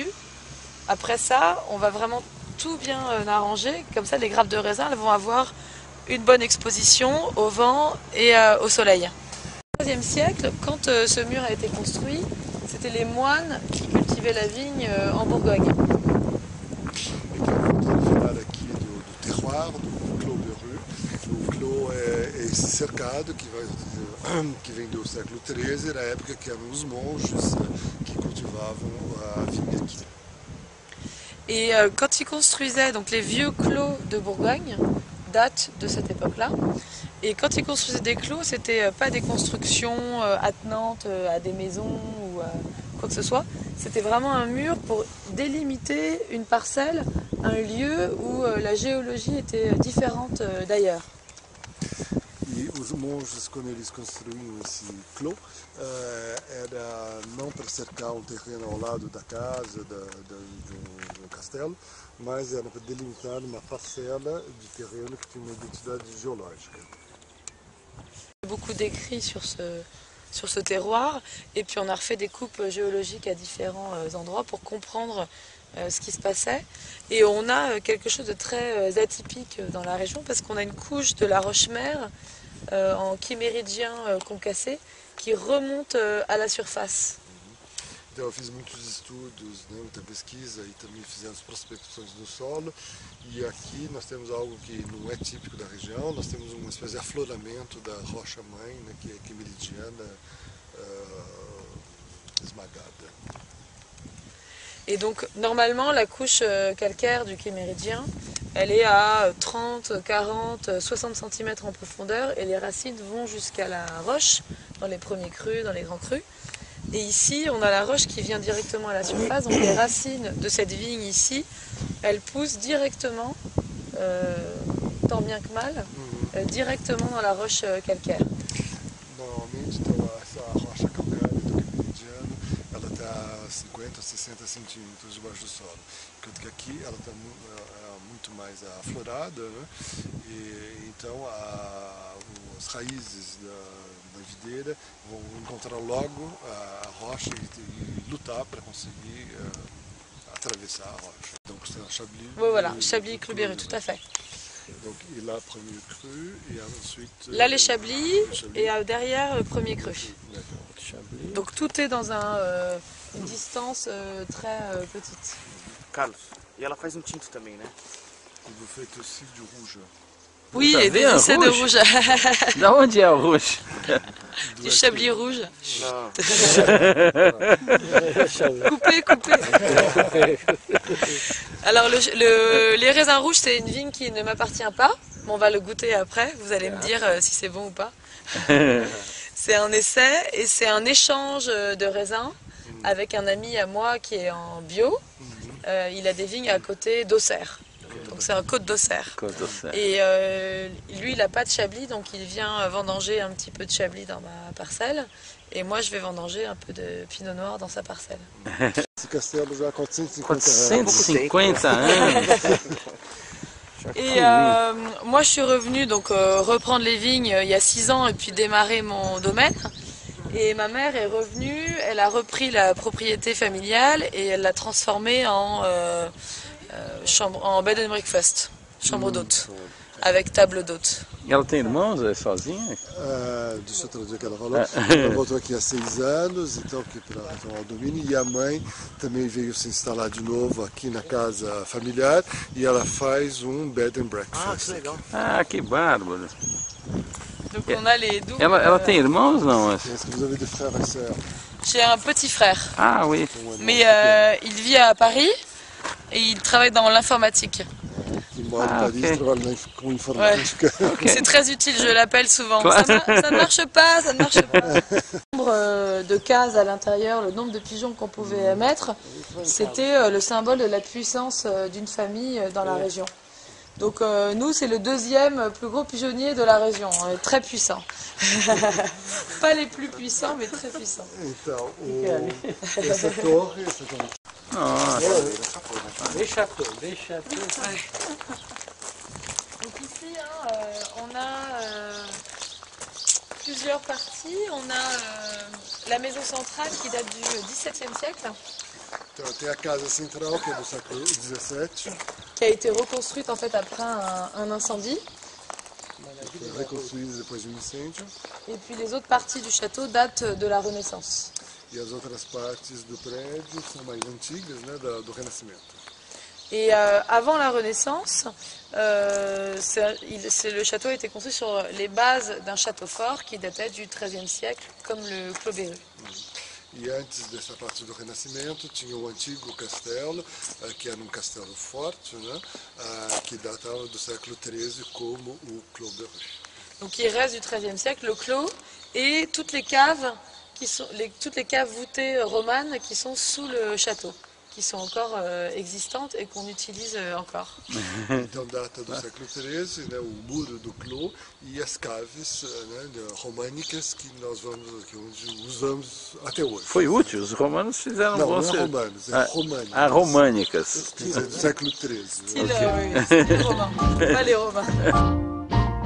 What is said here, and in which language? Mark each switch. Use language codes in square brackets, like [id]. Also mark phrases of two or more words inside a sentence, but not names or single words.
[fr] Après ça, on va vraiment tout bien arranger, comme ça les grappes de raisin elles vont avoir une bonne exposition au vent et au soleil. Au XIIIe siècle, quand ce mur a été construit, c'était les moines qui cultivaient la vigne en Bourgogne. [pt] Aqui do terroir, do clos de rue. O clos é esse cercado que vem do século XIII, na época que eram os monges qui cultivavam a vigne aqui. [fr] Et quand ils construisaient, donc les vieux clos de Bourgogne datent de cette époque-là. Et quand ils construisaient des clos, c'était pas des constructions attenantes à des maisons ou quoi que ce soit. C'était vraiment un mur pour délimiter une parcelle, un lieu où la géologie était différente d'ailleurs. [pt] E os monges, quando eles construíam esse clos, era não para cercar terreno ao lado da casa, do castelo, mas era para delimitar uma parcela de terreno que tinha uma identidade geológica. [fr] Beaucoup d'écrits sur ce terroir et puis on a refait des coupes géologiques à différents endroits pour comprendre ce qui se passait. Et on a quelque chose de très atypique dans la région parce qu'on a une couche de la roche-mère en quiméridien concassé qui remonte à la surface. [pt] Então eu fiz muitos estudos, muita pesquisa e também fizemos prospecções do solo. E aqui nós temos algo que não é típico da região, nós temos uma espécie de afloramento da rocha-mãe, que é quimeridiana esmagada. [fr] Et donc normalement la couche calcaire du quiméridien, elle est à 30, 40, 60 cm en profondeur et les racines vont jusqu'à la roche, dans les premiers crus, dans les grands crus. Et ici, on a la roche qui vient directement à la surface, donc les racines de cette vigne ici, elles poussent directement, tant bien que mal, directement dans la roche calcaire. [pt] Normalmente, então, essa rocha calcária do quimeridiano, ela está a 50 a 60 centímetros debaixo do solo, enquanto que aqui ela está muito mais aflorada, né? E então as raízes da videira vão encontrar logo a rocha e lutar para conseguir atravessar a rocha. [fr] Donc c'est un Chablis. Oui, voilà, Chablis Clos Berru, tout à fait. Donc il a premier cru et ensuite. Là les Chablis et derrière premier cru. D'accord. Donc tout est dans une distance très petite. [pt] Carlos, e ela faz tinto também, né? [fr] E vous faites aussi du rouge. Oui, et des lycées de rouge. [pt] Da onde é o rouge? [fr] Du Chablis rouge. [pt] Não. [fr] Coupé, coupé. Alors les raisins rouges, c'est une vigne qui ne m'appartient pas. On va le goûter après, vous allez me dire si c'est bon ou pas. C'est un essai et c'est un échange de raisins avec un ami à moi qui est en bio. Il a des vignes à côté d'Auxerre. Donc c'est un Côte d'Auxerre. Et lui, il n'a pas de Chablis, donc il vient vendanger un petit peu de Chablis dans ma parcelle. Et moi, je vais vendanger un peu de Pinot Noir dans sa parcelle. [pt] Esse castelo já há 450 450 anos. [fr] Et moi, je suis revenue donc reprendre les vignes il y a 6 ans et puis démarrer mon domaine. Et ma mère est revenue, elle a repris la propriété familiale et elle l'a transformée en chambre, en [en] bed and breakfast, [fr] chambre d'hôte, avec table d'hôte. [pt] Ela tem irmãos? É sozinha? Deixa eu traduzir o que ela falou. Ela voltou aqui há 6 anos, então aqui para retomar o domínio. E a mãe também veio se instalar de novo aqui na casa familiar e ela faz um [en] bed and breakfast. [pt] Ah, que legal. Ah, que bárbaro. [fr] Donc on a les doubles. [pt] Ela tem irmãos, não? [fr] Est-ce que vous avez des frères et sœurs? J'ai un petit frère, Ah, oui. mais il vit à Paris et il travaille dans l'informatique. [pt] Que mora em Ah, Paris, ok. trabalha com informática. [fr] C'est très utile, je l'appelle souvent. Quoi Ça ne marche pas, ça ne marche pas. Le nombre de cases à l'intérieur, le nombre de pigeons qu'on pouvait mettre, c'était le symbole de la puissance d'une famille dans la région. Donc nous, c'est le deuxième plus gros pigeonnier de la région, très puissant. Pas les plus puissants, mais très puissants. [pt] Então, essa torre, Nossa. [fr] Des châteaux, des châteaux. Donc ici, on a plusieurs parties. On a la maison centrale qui date du XVIIe siècle, [pt] então, tem a casa central, que é do século XVII, [fr] qui a été reconstruite en fait après un incendie. [pt] que foi reconstruída depois de um incêndio, [fr] Et puis les autres parties du château datent de la Renaissance. [pt] e as outras partes do prédio são mais antigas, né, do Renascimento. [fr] Et avant la Renaissance, le château a été construit sur les bases d'un château fort qui datait du XIIIe siècle, comme le Clos Berru. [pt] E antes dessa parte do Renascimento tinha o antigo castelo, que era um castelo forte, né, que datava do século XIII, como o Clos Berru. [fr] Donc il reste du XIIIe siècle le clos et toutes les caves toutes les caves voûtées romanes qui sont sous le château, qui sont encore existantes et qu'on utilise encore. [pt] Então data do século XIII, né, o muro do Clos e as caves, né, românicas que nós usamos até hoje. Foi útil, os romanos fizeram Não, bom não é ser- romanos, é Ah, românicas. Ah, românicas. Quer dizer, do século XIII. [fr] Style, oui, style romain, pas les romains.